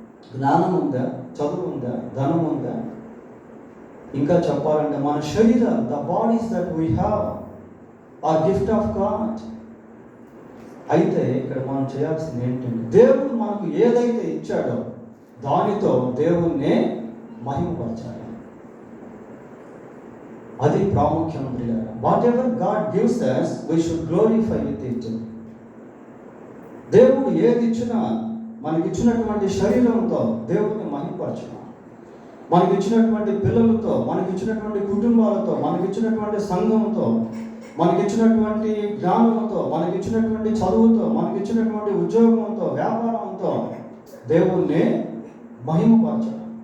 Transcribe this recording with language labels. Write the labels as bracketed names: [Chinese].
[Telugu] జ్ఞానం ఉందా, చదువు ఉందా, ధనం ఉందా, ఇంకా చెప్పాలంటే మన శరీరం, [English] The bodies that we have are gift of God. [Telugu] అయితే ఇక్కడ మనం చేయాల్సింది ఏంటంటే, దేవుడు మనకు ఏదైతే ఇచ్చాడో దానితో దేవుణ్ణి మహిమపరచాలి. అది ప్రాముఖ్యం. [English] Whatever God gives us, we should glorify with it. [Telugu] దేవుడు ఏది ఇచ్చినా, మనకిచ్చినటువంటి శరీరంతో దేవుడిని మహిమపరచాలి. మనకిచ్చినటువంటి పిల్లలతో, మనకిచ్చినటువంటి కుటుంబాలతో, మనకిచ్చినటువంటి సంఘంతో, మనకిచ్చినటువంటి జ్ఞానంతో, మనకిచ్చినటువంటి చదువుతో, మనకిచ్చినటువంటి ఉద్యోగంతో, వ్యాపారంతో దేవుణ్ణి మహిమపరచాలి.